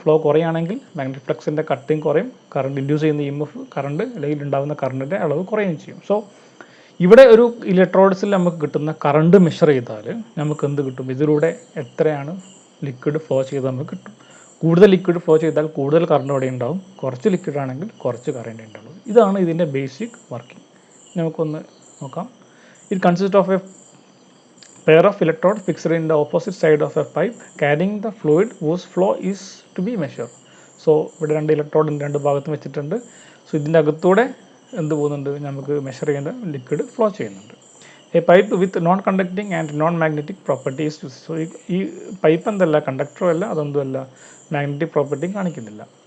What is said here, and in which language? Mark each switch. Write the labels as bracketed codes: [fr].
[ml] Flow കുറയുകയാണെങ്കിൽ magnetic ഫ്ലക്സിൻ്റെ cutting കുറയും, current induce ചെയ്യുന്ന EMF കറണ്ട് അല്ലെങ്കിൽ ഉണ്ടാകുന്ന കറണ്ടിൻ്റെ അളവ് കുറയുകയും ചെയ്യും. സോ ഇവിടെ ഒരു ഇലക്ട്രോഡ്സിൽ നമുക്ക് കിട്ടുന്ന കറണ്ട് മെഷർ ചെയ്താൽ നമുക്ക് എന്ത് കിട്ടും, ഇതിലൂടെ എത്രയാണ് ലിക്വിഡ് ഫ്ലോ ചെയ്ത് നമുക്ക് കിട്ടും. കൂടുതൽ ലിക്വിഡ് ഫ്ലോ ചെയ്താൽ കൂടുതൽ കറണ്ട് അവിടെ ഉണ്ടാവും, കുറച്ച് ലിക്വിഡ് ആണെങ്കിൽ കുറച്ച് കറണ്ട് ഉണ്ടാവും. ഇതാണ് ഇതിൻ്റെ ബേസിക് വർക്കിംഗ്. നമുക്കൊന്ന് നോക്കാം. [en] It consist of a pair of electrodes fixed in the opposite side of a pipe carrying the fluid whose flow is to be measured. [ml] So ഇവിടെ രണ്ട് ഇലക്ട്രോഡ് രണ്ട് ഭാഗത്തും വെച്ചിട്ടുണ്ട്. സോ ഇതിൻ്റെ അകത്തൂടെ എന്ത് പോകുന്നുണ്ട്, നമുക്ക് മെഷർ ചെയ്യേണ്ട ലിക്വിഡ് ഫ്ലോ ചെയ്യുന്നുണ്ട്. [en] A pipe with non conducting and non magnetic properties. [ml] So ഈ പൈപ്പ് എന്തല്ല, കണ്ടക്ടറും അല്ല, അതൊന്നുമല്ല, മാഗ്നറ്റിക് പ്രോപ്പർട്ടിയും കാണിക്കുന്നില്ല.